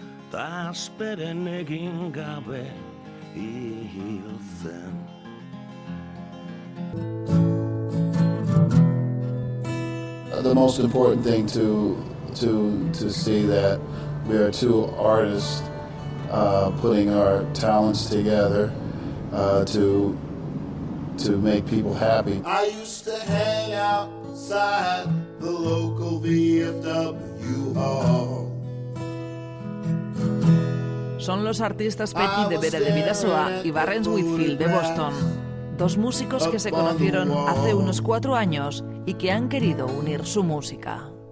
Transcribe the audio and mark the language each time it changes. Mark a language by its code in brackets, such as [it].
[eu] Ta asperen egin gabe hil zen. [en] The most important thing to see that we are two artists putting our talents together to make people happy. I used to hang outside the local VFW hall. [es] Son los artistas Petty de Vera de Bidasoa y Barrens Whitfield de Boston, dos músicos que se conocieron hace unos 4 años y que han querido unir su música.